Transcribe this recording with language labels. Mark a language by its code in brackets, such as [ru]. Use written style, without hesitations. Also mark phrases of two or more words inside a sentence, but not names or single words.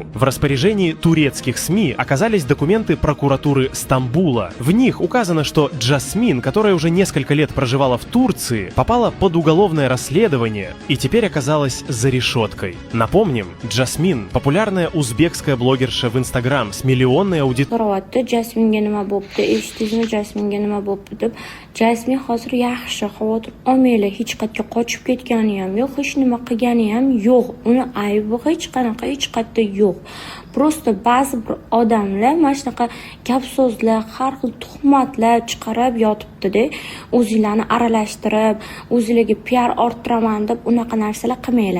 [ru] В распоряжении турецких СМИ оказались документы прокуратуры Стамбула. В них указано, что Джасмин, которая уже несколько лет проживала в Турции, попала под уголовное расследование и теперь оказалась за решеткой. Напомним, Джасмин – популярная узбекская блогерша в Инстаграм с миллионной аудиторией. [uz] Jasminga nima bo'pti? Eshitdingizmi, Jasminga nima bo'pti deb. Jasmin hozir yaxshi, xavotir olmanglar, hech qayerga qochib ketgani ham yo'q, hech nima qilgani ham yo'q. Uni aybi hech qayerda yo'q. Просто ba'zi bir odamlar mana shunaqa gap so'zlar, har xil tuhmatlar chiqarib yotibdi-da, o'zinglarni aralashtirib, o'zinglarga PR orttiraman deb unaqa narsalar qilmanglar.